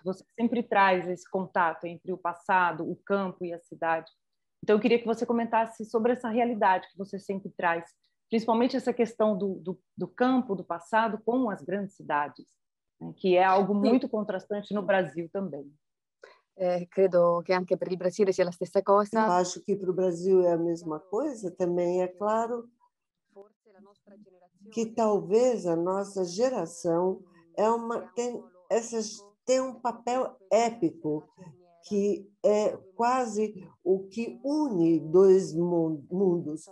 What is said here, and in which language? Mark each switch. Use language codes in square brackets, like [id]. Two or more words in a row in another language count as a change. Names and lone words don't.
[pt] Você sempre traz esse contato entre o passado, o campo e a cidade. Então, eu queria que você comentasse sobre essa realidade que você sempre traz, principalmente essa questão do campo, do passado, com as grandes cidades, né, que é algo muito contrastante no Brasil também. [it] Credo che anche per il Brasile sia la stessa [pt] Eu [it] cosa. [pt] acho que para o Brasil é a mesma coisa também. É claro que talvez a nossa geração tem um papel épico, que é quase o que une dois mundos.